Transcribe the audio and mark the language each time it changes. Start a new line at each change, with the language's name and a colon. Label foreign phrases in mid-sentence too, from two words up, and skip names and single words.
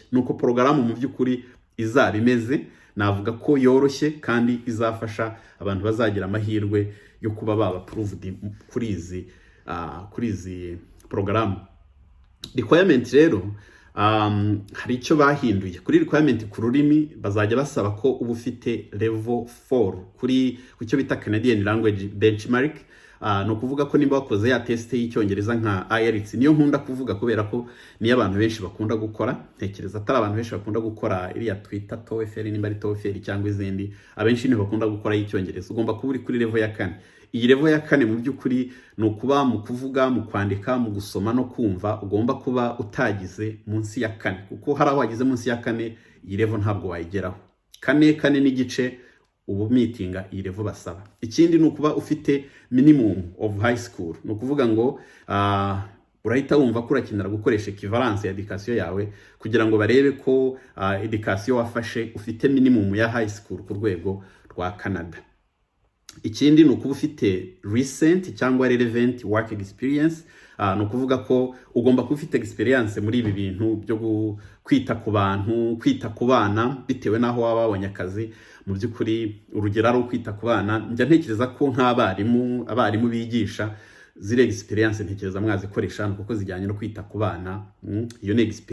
Kinyarwanda: Nuko porogaramu mu by'ukuri izaba imeze, navuga ko yoroshye kandi izafasha abantu bazagira amahirwe yo kuba baba approved kuri izi porogaramu. Requirement rero hari icyo bahinduye kuri requirement ku rurimi. Bazajya basaba ko uba ufite level 4 kuri cyo bita
English: Canadian language benchmark.
Kinyarwanda: No kuvuga ko nimba wakoze ya test y'icyongereza nka IELTS, niyo nkunda kuvuga kubera ko niyo abantu benshi bakunda gukora. Ntekereza atari abantu benshi bakunda gukora iriya Twitter TOEFL, nimba ari TOEFL cyangwa izindi, abenshi ni bakunda gukora y'icyongereza. Ugomba kuba uri kuri level ya 4. Iyi level ya 4 mu by'ukuri ni ukuba mu kuvuga, mu kwandika, mu gusoma no kumva ugomba kuba utagize munsi ya 4, kuko hari aho wagize munsi ya 4 iyi level ntabwo wayigeraho. 4 n'igice ubu meetinga iyi level basaba. Ikindi ni ukuba ufite
English: minimum of high school,
Kinyarwanda: ni ukuvuga ngo urahita wumva ko urakenera gukoresha equivalence ya education yawe kugira ngo barebe ko education wafashe ufite minimum ya
English: high school
Kinyarwanda: ku rwego rwa Canada. Ikindi ni ukuba ufite recent cyangwa
English: relevant work experience.
Kinyarwanda: Ni ukuvuga ko ugomba kuba ufite experience muri ibi bintu byo kwita ku bantu, kwita ku bana, bitewe naho waba wabonye akazi. Mu by'ukuri urugero ari kwita ku bana, njya ntekereza ko abarimu bigisha zire experience ntekereza mwazikoresha kuko zijyanye no kwita ku bana.